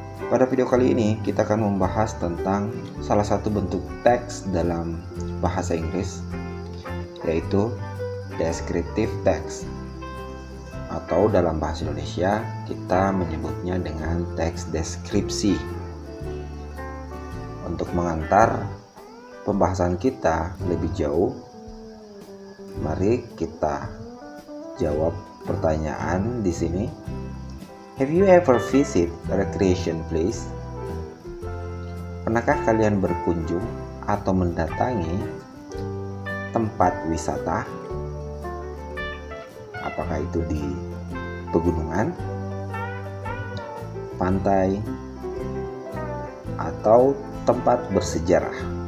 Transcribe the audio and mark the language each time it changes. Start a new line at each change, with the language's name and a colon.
Indonesian: Pada video kali ini kita akan membahas tentang salah satu bentuk teks dalam bahasa Inggris, yaitu descriptive text, atau dalam bahasa Indonesia kita menyebutnya dengan teks deskripsi. Untuk mengantar pembahasan kita lebih jauh, mari kita jawab pertanyaan di sini.
English: Have you ever visit a recreation place?
Indonesian: Pernahkah kalian berkunjung atau mendatangi tempat wisata? Apakah itu di pegunungan, pantai, atau tempat bersejarah?